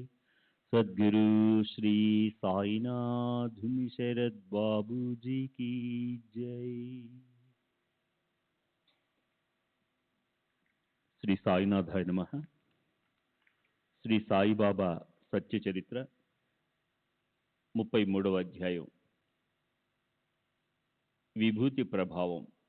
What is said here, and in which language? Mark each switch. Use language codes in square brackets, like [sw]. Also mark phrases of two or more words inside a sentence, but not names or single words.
[hi] सद्गुरु श्री साईनाथ शरद बाबू जी की जय। [te] శ్రీ సాయినాథాయ నమః. శ్రీ సాయిబాబా సత్య చరిత్ర 33వ అధ్యాయం. విభూతి ప్రభావం.